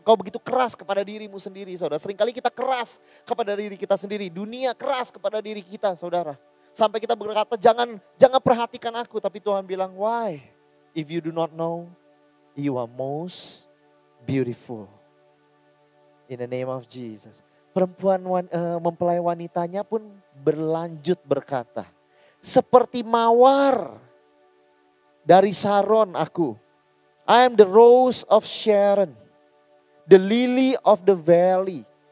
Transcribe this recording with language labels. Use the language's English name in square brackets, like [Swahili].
[Indonesian] Kau begitu keras kepada dirimu sendiri, saudara. Seringkali kita keras kepada diri kita sendiri. Dunia keras kepada diri kita, saudara. Sampai kita berkata, jangan perhatikan aku. Tapi Tuhan bilang, [English] why? If you do not know, you are most beautiful. In the name of Jesus. [Indonesian] Perempuan mempelai wanitanya pun berlanjut berkata, seperti mawar dari Saron aku. [English] I am the rose of Sharon, the lily of the valley.